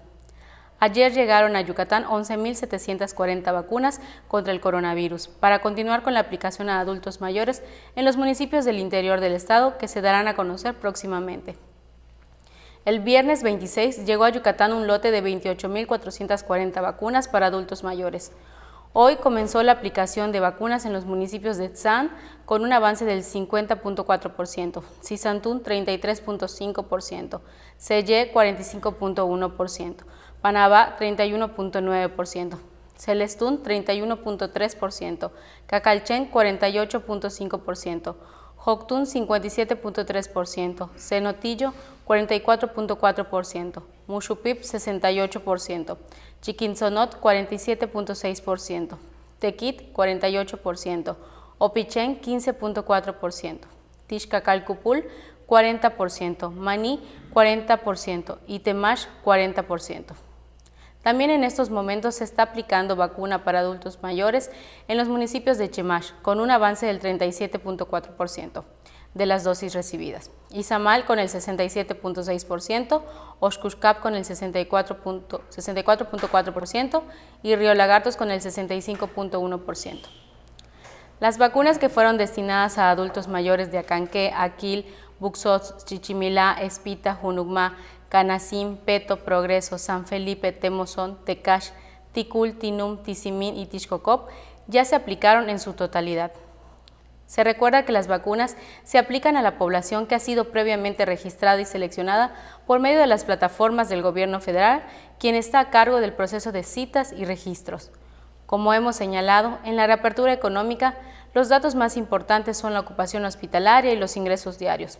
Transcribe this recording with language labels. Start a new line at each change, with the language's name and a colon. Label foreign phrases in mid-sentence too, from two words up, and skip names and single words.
Spanish: Ayer llegaron a Yucatán 11.740 vacunas contra el coronavirus para continuar con la aplicación a adultos mayores en los municipios del interior del estado que se darán a conocer próximamente. El viernes 26 llegó a Yucatán un lote de 28.440 vacunas para adultos mayores. Hoy comenzó la aplicación de vacunas en los municipios de Tzán con un avance del 50.4%, Sisantún 33.5%, Selle 45.1%, Panabá 31.9%, Celestún 31.3%, Cacalchen 48.5%, Joctún 57.3%, Cenotillo 44.4%, Muxupip 68%, Chiquinzonot 47.6%, Tequit 48%, Opichén 15.4%, Tixcacalcupul 40%, Maní 40% y Temash 40%. También en estos momentos se está aplicando vacuna para adultos mayores en los municipios de Chemash, con un avance del 37.4% de las dosis recibidas, Izamal con el 67.6%, Oxcuscap con el 64.4% y Río Lagartos con el 65.1%. Las vacunas que fueron destinadas a adultos mayores de Acanqué, Aquil, Buxot, Chichimilá, Espita, Junucmá, Canacín, Peto, Progreso, San Felipe, Temozón, Tecash, Ticul, Tinum, Tizimín y Tixcocop ya se aplicaron en su totalidad. Se recuerda que las vacunas se aplican a la población que ha sido previamente registrada y seleccionada por medio de las plataformas del gobierno federal, quien está a cargo del proceso de citas y registros. Como hemos señalado, en la reapertura económica, los datos más importantes son la ocupación hospitalaria y los ingresos diarios.